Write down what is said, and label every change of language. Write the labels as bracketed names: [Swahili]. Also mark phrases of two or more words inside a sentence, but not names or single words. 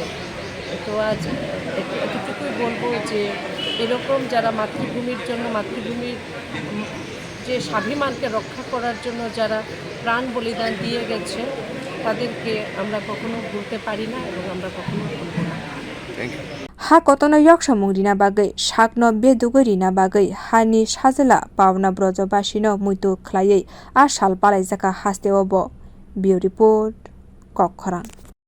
[Bangla] তো আজ এতটুকুই বলবো যে এরকম যারা মাতৃভূমির জন্য মাতৃভূমির যে স্বাভিমানকে রক্ষা করার জন্য যারা প্রাণ বলিদান দিয়ে গেছে তাদেরকে আমরা কখনো ভুলতে পারি না এবং আমরা কখনো ভুলবো না। [Kok Borok] हा कतनो यक्ष मुंगरिना बागै साकनो बेदुगरिना बागै हानि साजला पावना ब्रजबासीनो मुइतु खलायै आ साल पालाइजाका हास्तेओबो बिउ रिपोर्ट कखरां।